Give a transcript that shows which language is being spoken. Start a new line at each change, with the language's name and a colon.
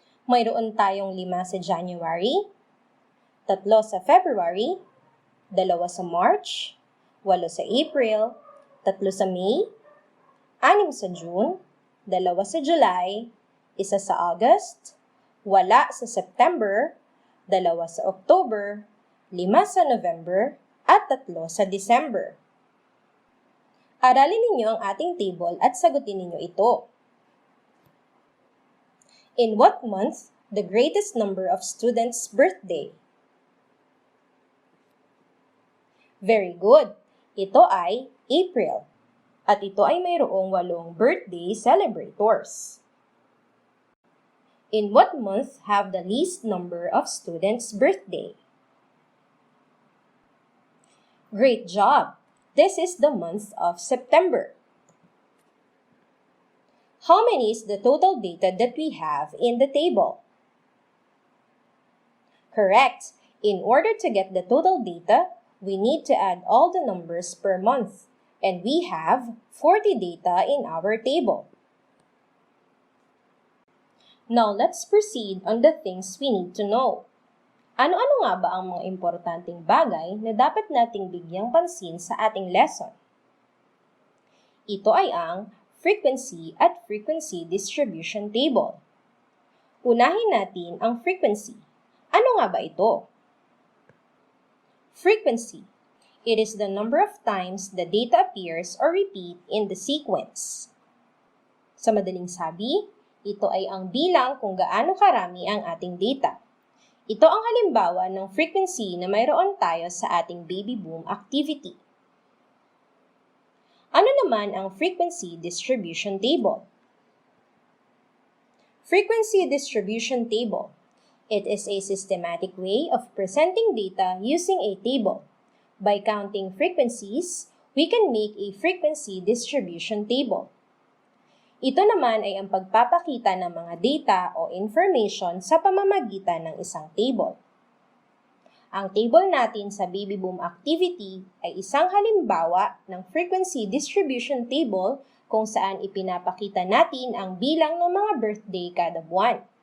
Filipino: Mayroon tayong 5 sa January, 3 sa February, 2 sa March, 8 sa April, 3 sa May, 6 sa June, 2 sa July, 1 sa August, wala sa September, 2 sa October, 5 sa November, at 3 sa December. Aralin ninyo ang ating table at sagutin ninyo ito.
English: In what month the greatest number of students' birthday? Very good.
Filipino: Ito ay April. At ito ay mayroong 8 birthday celebrators.
English: In what month have the least number of students' birthday? Great job! This is the month of September. How many is the total data that we have in the table? Correct. In order to get the total data, we need to add all the numbers per month. And we have 40 data in our table. Now, let's proceed on the things we need to know.
Filipino: Ano-ano nga ba ang mga importanteng bagay na dapat nating bigyang pansin sa ating lesson? Ito ay ang frequency at frequency distribution table. Unahin natin ang frequency. Ano nga ba ito? Frequency.
English: It is the number of times the data appears or repeat in the sequence.
Filipino: Sa madaling sabi, ito ay ang bilang kung gaano karami ang ating data. Ito ang halimbawa ng frequency na mayroon tayo sa ating baby boom activity. Ano naman ang frequency distribution table?
English: Frequency distribution table. It is a systematic way of presenting data using a table. By counting frequencies, we can make a frequency distribution table.
Filipino: Ito naman ay ang pagpapakita ng mga data o information sa pamamagitan ng isang table. Ang table natin sa baby boom activity ay isang halimbawa ng frequency distribution table kung saan ipinapakita natin ang bilang ng mga birthday kada buwan.